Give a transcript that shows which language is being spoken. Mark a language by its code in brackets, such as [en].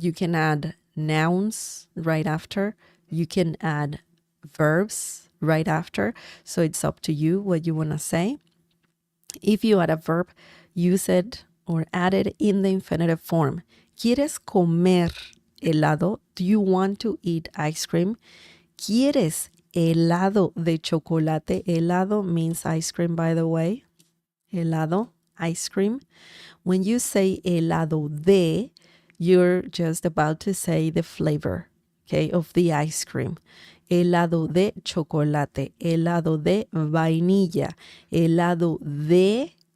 [en] You can add nouns right after. You can add verbs right after. So it's up to you what you want to say. If you add a verb, use it or add it in the infinitive form. [es] ¿Quieres comer helado? [en] Do you want to eat ice cream? [es] ¿Quieres helado de chocolate? [en] Helado means ice cream, by the way. Helado, ice cream. When you say helado de, you're just about to say the flavor, okay, of the ice cream. [es] Helado de chocolate, helado de vainilla, helado de...